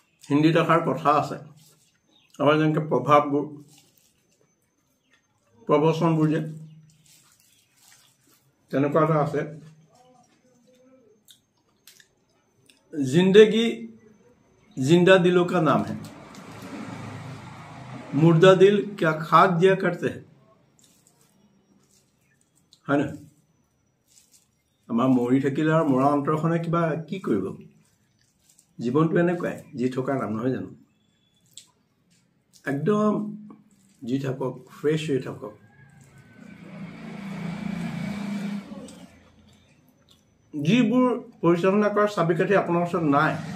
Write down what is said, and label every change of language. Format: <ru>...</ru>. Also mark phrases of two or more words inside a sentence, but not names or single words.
<as>হিন্দীত এষাৰ কথা আছে আমাৰ যেনেকৈ প্ৰভাৱবোৰ প্ৰবচনবোৰ যে তেনেকুৱা এটা আছে</as> <hi>जिंदगी जिंदा दिलों का नाम है मुर्दा दिल क्या खाक दिया करते हैं है ना</hi> <as>আমাৰ মৰি থাকিলে আৰু মৰা অন্তৰখনে কিবা কি কৰিব জীৱনটো এনেকুৱাই যি থকাৰ নাম নহয় জানো একদম জি থাকক ফ্ৰেছ হৈ থাকক যিবোৰ পৰিচালনা কৰাৰ চাবিকাঠি আপোনাৰ ওচৰত নাই</as>